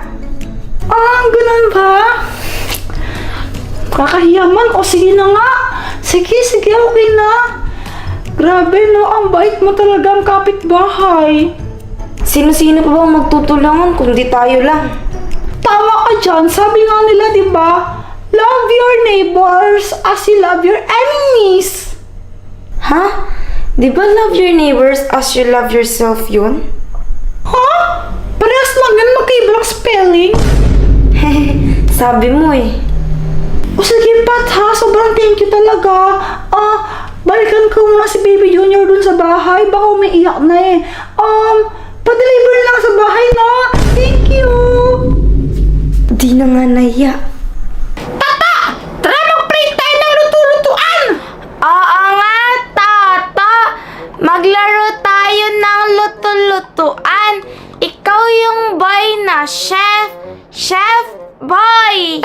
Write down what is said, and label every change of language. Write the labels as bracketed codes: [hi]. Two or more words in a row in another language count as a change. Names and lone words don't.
[tl] Ganun ba? Kakahiya man. O sige na nga. Sige, okay na. Grabe no, ang bait mo talaga ang kapitbahay. Sino-sino pa bang magtutulungan kung di tayo lang? Tama ka dyan. Sabi nga nila, di ba? [en] Love your neighbors as you love your enemies. Ha? [tl] Di ba [en] love your neighbors as you love yourself yun? [tl] Ha? Parehas lang yan. Magkaiba lang spelling. Sabi mo O sige, Pat ha. Sobrang [en] thank you [tl] talaga. Balikan ko nga si Baby Junior dun sa bahay. Baka umiiyak na pa-deliver na lang sa bahay, no? [en] Thank you. [tl] Di na nga nahiya. Tara, mag-print tayo ng luto-lutuan. Oo nga, Tata! Maglaro tayo ng luto-lutuan. Ikaw yung boy na chef. [en] Chef boy!